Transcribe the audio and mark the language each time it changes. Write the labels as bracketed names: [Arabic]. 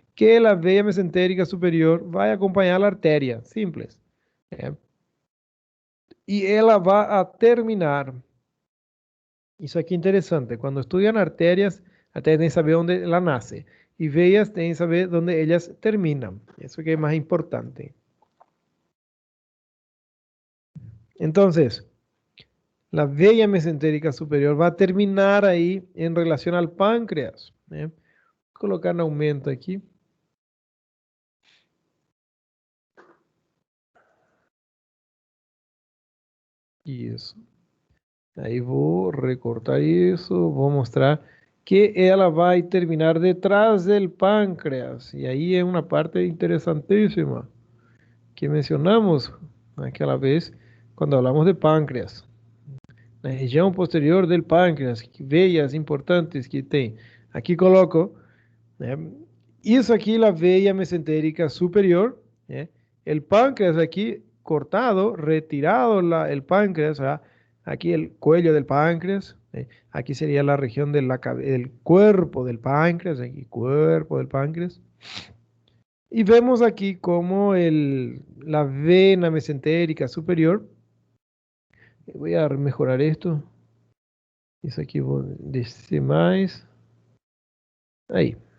[Portuguese] Que a veia mesentérica superior vai acompanhar a artéria, simples. [Spanish] ¿Eh? [Portuguese] E ela vai a terminar. Isso aqui é interessante. Quando estudiam artérias, até tem que saber onde ela nasce. E veias tem que saber onde elas terminam. Isso que é mais importante. Então, [Spanish] la veia mesentérica superior va a terminar ahí en relación al páncreas. ¿Eh? Colocar en aumento aquí. [Portuguese] Isso. Aí vou recortar isso, vou mostrar que ela vai terminar [Spanish] detrás del páncreas. [Portuguese] E aí é uma parte interessantíssima que mencionamos aquela vez quando [Spanish] hablamos de páncreas. [Portuguese] Na região posterior [Spanish] del páncreas, [Portuguese] veias importantes que tem. Aqui coloco, né? Isso aqui é a veia mesentérica superior, né? [Spanish] El páncreas aquí cortado, retirado el páncreas, ¿verdad? Aquí el cuello del páncreas, aquí sería la región del cuerpo del páncreas, aquí cuerpo del páncreas. Y vemos aquí como la vena mesentérica superior, voy a mejorar esto, eso aquí dice más, ahí.